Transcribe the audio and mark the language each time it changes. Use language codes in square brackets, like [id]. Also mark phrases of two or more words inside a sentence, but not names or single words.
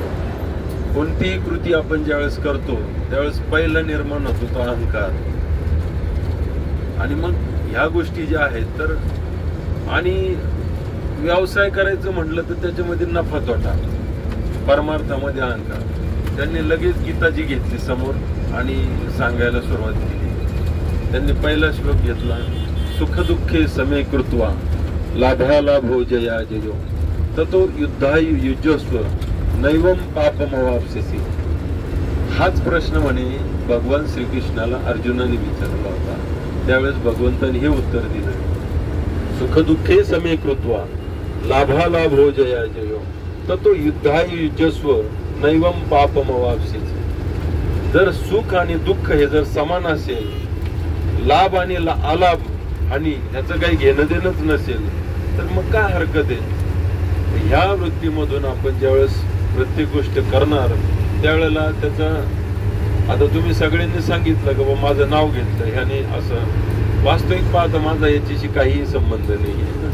[mr] कोणतीही कृती आपण ज्यावेळेस करतो त्यावेळेस पहिला निर्माण होतो तो अहंकार, आणि मग ह्या गोष्टी ज्या आहेत तर, आणि व्यवसाय करायचं म्हटलं तर त्याच्यामध्ये नफा तोटा, परमार्थामध्ये अहंकार. त्यांनी लगेच गीताजी घेतली समोर आणि सांगायला सुरुवात केली. त्यांनी पहिला श्लोक घेतला, [sa] सुखदुःखे समे कृत्वा लाभा लाभो जया जयो, ततो युद्धायु युजस्व नैवम पापमवाप्स्यसि. [mr] हाच प्रश्न म्हणे भगवान श्रीकृष्णाला अर्जुनाने विचारला होता. त्यावेळेस भगवंतांनी हे उत्तर दिलं, [sa] सुखदुःखे समे कृत्वा लाभा लाभो जया जयो, ततो युद्धायु युजस्व नैवम पापमवाप्स्यसि. [mr] जर सुख आणि दुःख हे जर समान असेल, लाभ आणि अलाभ आणि ह्याचं काही घेणं देणंच नसेल तर मग काय हरकत आहे. ह्या वृत्तीमधून आपण ज्यावेळेस प्रत्येक गोष्ट करणार त्यावेळेला त्याचा आता तुम्ही सगळ्यांनी सांगितलं की बाबा माझं नाव घेतलं ह्याने असं, वास्तविक पाहता माझा याच्याशी काहीही संबंध नाही.